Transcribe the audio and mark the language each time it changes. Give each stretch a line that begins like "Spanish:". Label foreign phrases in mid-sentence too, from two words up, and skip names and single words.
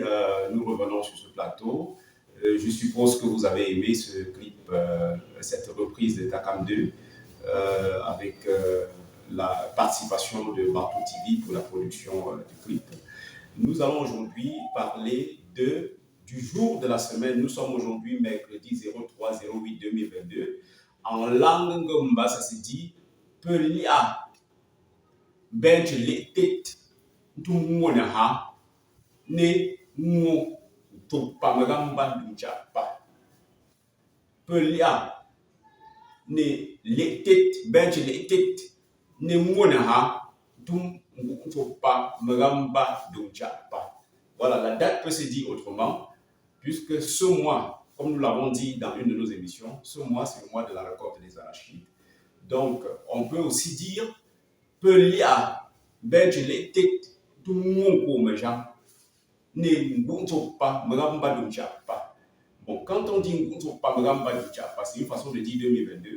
French: Nous revenons sur ce plateau. Je suppose que vous avez aimé ce clip, cette reprise de Takam 2 avec la participation de Bantou TV pour la production du clip. Nous allons aujourd'hui parler du jour de la semaine. Nous sommes aujourd'hui mercredi 03-08-2022. En langue Ngomba, ça se dit
Ngomba: Pelia Bench Letet Tumona ha ne ngo tupa magamba dunchapa. Pelia ne letet bench letet ne ngona ha tum tupa magamba dunchapa.
French: Voilà, la date peut se dire autrement, puisque ce mois, comme nous l'avons dit dans une de nos émissions, ce mois c'est le mois de la récolte des arachides. Donc, on peut aussi dire
Ngomba: Pelia bench letet
French: Bon, quand on dit c'est une façon de dire 2022.